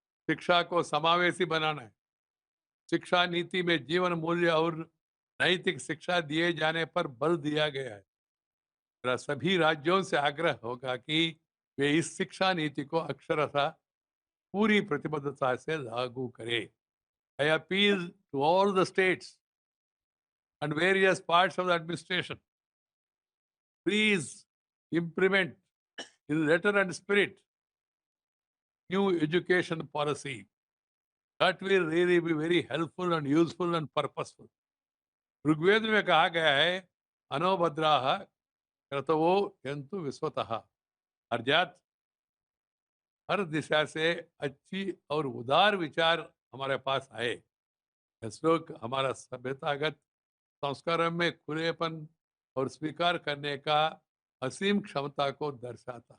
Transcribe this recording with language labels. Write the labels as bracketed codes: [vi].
[hi] शिक्षा को समावेशी बनाना है। शिक्षा नीति में जीवन मूल्य और नैतिक शिक्षा दिए जाने पर बल दिया गया है। मेरा सभी राज्यों से आग्रह होगा कि वे इस शिक्षा नीति को अक्षरशः पूरी प्रतिबद्धता से लागू करें। [en] I appeal to all the states and various parts of the administration, please implement in letter and spirit new education policy that will really be very helpful and useful and purposeful. [hi] Rigveda में कहा गया है [sa] अनोभद्राः क्रतवो यन्तु विश्वतः, [hi] अर्थात हर दिशा से अच्छी और उदार विचार हमारे पास आए। यह श्लोक हमारा सभ्यतागत संस्कारों में खुलेपन और स्वीकार करने का असीम क्षमता को दर्शाता है।